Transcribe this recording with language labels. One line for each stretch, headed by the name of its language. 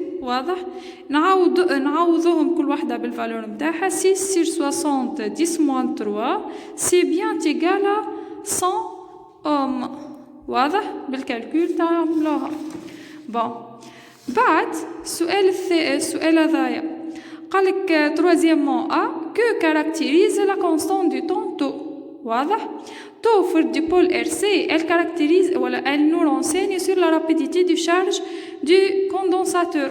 Arabic: واضح؟ نعوضوهم كل واحدة بالفالور متاعها.
French: 6 sur 60 10 moins 3 c'est bien égal à 100 ohms.
Arabic: واضح؟ بالكالكول تعملوها.
French: بون
Arabic: بعد السؤال هذايا قالك
French: troisièmement A que caractérise la constante du temps tau. واضح؟ tau for dipôle RC elle caractérise ولا elle nous renseigne sur la rapidité du charge du condensateur.